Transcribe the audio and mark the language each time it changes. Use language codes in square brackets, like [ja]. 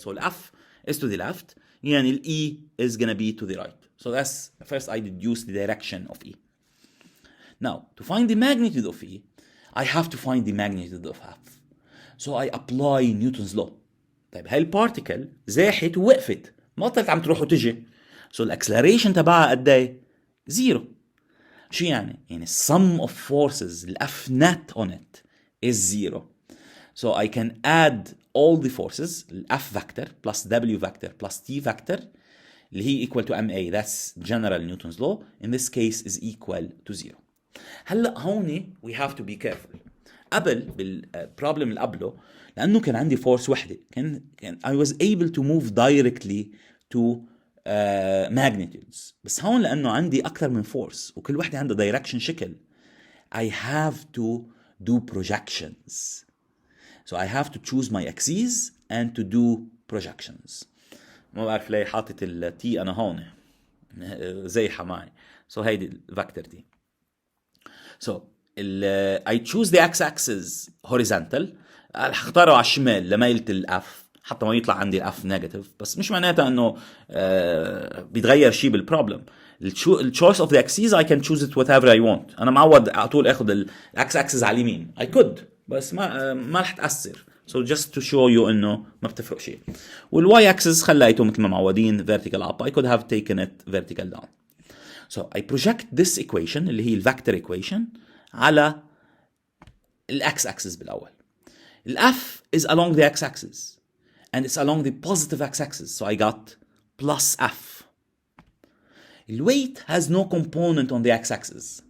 [en] So الأف is to the left يعني ال E is gonna be to the right. So that's first I deduce the direction of E. Now to find the magnitude of E I have to find the magnitude of F. So I apply Newton's law. [ar] طيب هاي البارتيكل زاحت ووقفت ما طلعت عم تروح وتجي. So الاكسلريشن تبعها قد ايه؟ زيرو. شو يعني؟ يعني [en] sum of forces الأف net on it is zero. So I can add all the forces F vector plus W vector plus T vector [ar] اللي هي [en] equal to MA. That's general Newton's law. In this case is equal to zero. [ar] هلا هون [en] we have to be careful. [ar] قبل بالبروبلم اللي قبله لأنه كان عندي فورس وحدة كان [en] I was able to move directly to magnitudes. [ar] بس هون لأنه عندي أكثر من فورس وكل وحدة عندها direction شكل [en] I have to do projections. So I have to choose my axes and to do projections. [ar] ما بعرف ليه حاطط ال T أنا هون زيحة معي. So هيدي الفاكتور دي. [en] So I choose the x-axis horizontal. [ar] هختاره على الشمال لميلة الأف حتى ما يطلع عندي الأف نيجاتيف بس مش معناتها إنه بيتغير شيء بالبروبلم. [en] الchoice of the axes I can choose it whatever I want. [ar] أنا معود على طول أخذ ال x-axis على اليمين. [en] I could [ar] بس ما رح تأثر. [en] So just to show you [ar] إنه ما بتفرق شيء. والy axis خليته مثل ما معودين [en] vertical up. I could have taken it vertical down. So I project this equation [ar] اللي هي [en] الvector equation على x axis [ar] بالأول. [en] F is along the x axis and it's along the positive x axis. So I got plus F. The weight has no component on the x axis.